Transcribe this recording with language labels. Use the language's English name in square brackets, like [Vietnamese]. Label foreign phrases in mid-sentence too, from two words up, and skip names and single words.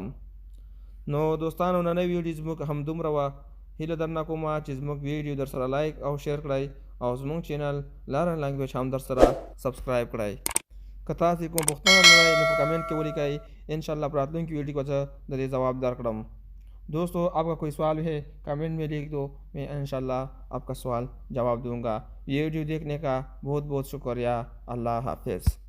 [Pashto] نو دوستانو، نننۍ ویډیو زموږ همدومره وه. هیله درنه کومه چې زموږ ویډیو در سره لایک او شیر کړئ او زموږ چینل لرن لینګویج هم در سره سبسکرایب کړئ. که تاسو کوم پوښتنه لرئ نو په کمنٹ کې ولیکئ، انشاءاللہ په راتلونکي ویډیو کې زه د دې جواب درکړم. [Urdu] دوستو، آپ کا کوئی سوال ہے کمنٹ میں لکھ دو، میں ان شاء اللہ آپ کا سوال جواب دوں گا. یہ ویڈیو دیکھنے کا بہت بہت شکریہ. اللہ حافظ.